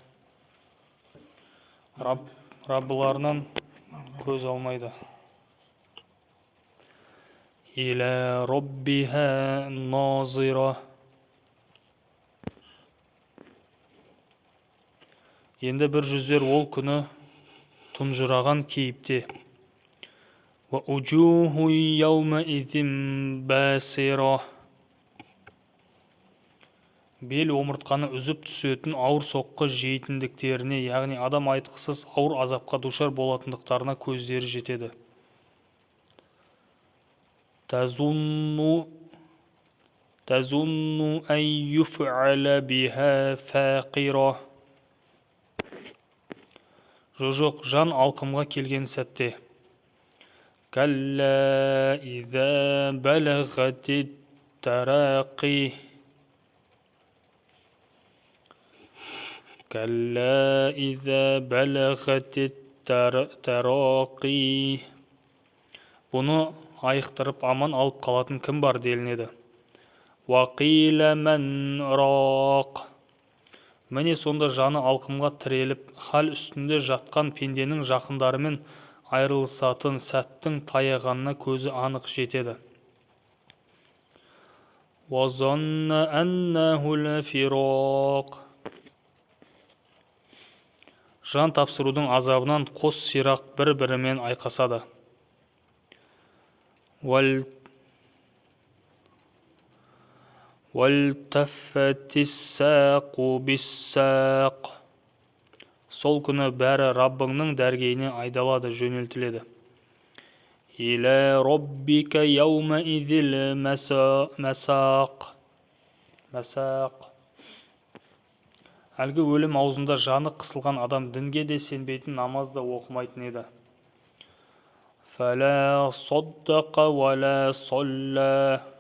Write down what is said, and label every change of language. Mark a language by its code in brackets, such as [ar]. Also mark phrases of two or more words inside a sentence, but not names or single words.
[kk] Раббыларынан көз алмайды. [ar] إلى ربها ناظرة. [kk] Енді бір жүздер ол күні тұнжыраған кейіпте. [ar] وَأُجُوهُ يَوْمَئِذٍ بَاسِرَةٌ. [kk] Бел омыртқаны үзіп түсетін ауыр соққы жейтіндіктеріне, яғни адам айтқысыз ауыр азапқа душар болатындықтарына көздері жетеді. [ar] تَظُنُّ أَن يُفْعَلَ بِهَا فَاقِرَةٌ. [kk] Жоқ, жан алқымға келген сәтте. [ar] كلا إذا بلغت التراقي. كلا إذا بلغت التراقي. [kk] Бұны айықтырып аман алып қалатын кім бар делінеді. [ar] وقيل من راق. [kk] Міне сонда жаны алқымға тіреліп, хал үстінде жатқан пенденің жақындарымен айырылысатын сәттің таяғанына көзі анық жетеді. [ar] وَظَنَّ أَنَّهُ الْفِرَاقُ. [kk] Жан тапсырудың азабынан қос сирақ бір-бірімен айқасады. [ar] وَالْتَفَّتِ السَّاقُ بِالسَّاقِ. [kk] Сол күні бәрі Раббыңның дәргейіне айдалады, жөнелтіледі. [ar] إلى ربك يومئذ المساق. [kk] Әлгі өлім аузында жаны қысылған адам дінге де сенбейтін, намаз да оқымайтын еді. [ar] فلا صدق ولا صلى.